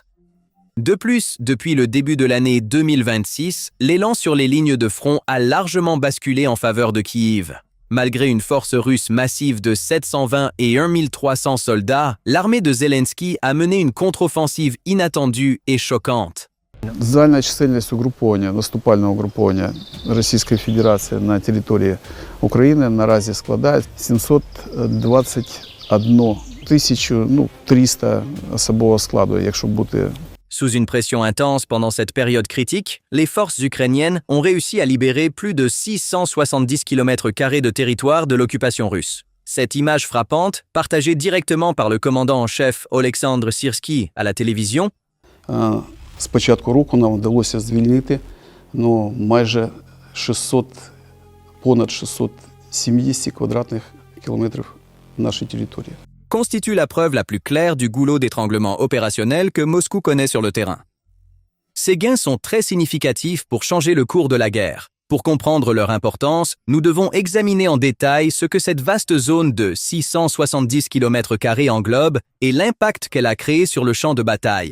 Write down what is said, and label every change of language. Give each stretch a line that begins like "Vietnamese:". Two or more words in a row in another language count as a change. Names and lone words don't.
French: De plus, depuis le début de l'année 2026, l'élan sur les lignes de front a largement basculé en faveur de Kiev. Malgré une force russe massive de 720 et 1300 soldats, l'armée de Zelensky a mené une contre-offensive inattendue et choquante.
Ukrainian: Загальна чисельність угруповання, наступального угруповання Російської Федерації на території України наразі складає 721 300 особового складу, якщо бути.
French: Sous une pression intense pendant cette période critique, les forces ukrainiennes ont réussi à libérer plus de 670 km² de territoire de l'occupation russe. Cette image frappante, partagée directement par le commandant en chef Oleksandr Syrsky à la télévision,
Ukrainian: З початку року нам вдалося звільнити майже понад 670 квадратних кілометрів нашої території.
French: constitue la preuve la plus claire du goulot d'étranglement opérationnel que Moscou connaît sur le terrain. Ces gains sont très significatifs pour changer le cours de la guerre. Pour comprendre leur importance, nous devons examiner en détail ce que cette vaste zone de 670 km² englobe et l'impact qu'elle a créé sur le champ de bataille.